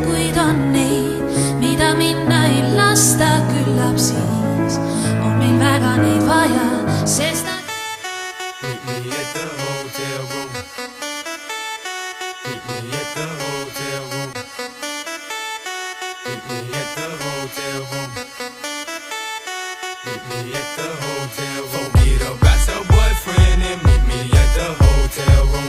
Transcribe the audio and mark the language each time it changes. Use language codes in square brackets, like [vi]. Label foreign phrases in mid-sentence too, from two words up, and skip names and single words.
[et] kuid on neid, mida minna ei lasta, küllap siis on meil väga neid vaja, sest nad [en] Meet me at the hotel room. Meet me at the hotel room. Meet me at the hotel room. Meet me at the hotel room. Forget about your boyfriend and meet me at the hotel room.